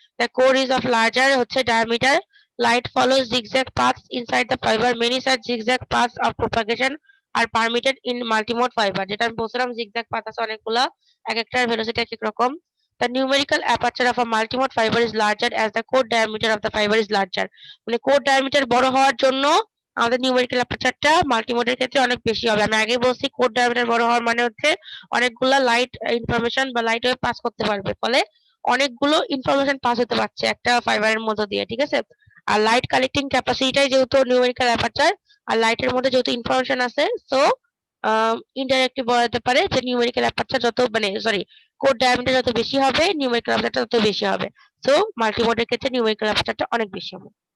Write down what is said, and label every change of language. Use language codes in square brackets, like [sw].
[en] The core is of larger [bn] হচ্ছে [en] diameter. Light follows zigzag paths inside the fiber. Many such zigzag paths of propagation are permitted in multi-mode fiber. [bn] যেটা আমি বলছিলাম zigzag path আছে অনেকগুলা, এক একটার velocity এক এক রকম। [en] The numerical aperture of a multimode fiber is larger as the core diameter of the fiber is larger. [bn] মানে core diameter বড় হওয়ার জন্য আমাদের নিউমেরিক্যাল অ্যাপারচারটা মাল্টিমোডের ক্ষেত্রে অনেক বেশি হবে। আমি আগেই বলছি কোর ডায়ামিটার বড় হওয়ার মানে হচ্ছে অনেকগুলা লাইট ইনফরমেশন বা লাইট ওয়েভ পাস করতে পারবে, ফলে অনেকগুলো ইনফরমেশন পাস হতে পারছে একটা ফাইবারের মধ্য দিয়ে, ঠিক আছে। আর লাইট কালেক্টিং ক্যাপাসিটিটাই যেহেতু নিউমেরিক্যাল অ্যাপারচার, আর লাইটের মধ্যে যেহেতু ইনফরমেশন আছে, সো ইনডাইরেক্টলি বলা যেতে পারে যে নিউমেরিক্যাল অ্যাপারচার যত মানে সরি কোর ডায়ামিটার যত বেশি হবে নিউমেরিক্যাল অ্যাপারচারটা তত বেশি হবে, সো মাল্টিমোডের ক্ষেত্রে নিউমেরিক্যাল অ্যাপারচারটা অনেক বেশি হবে।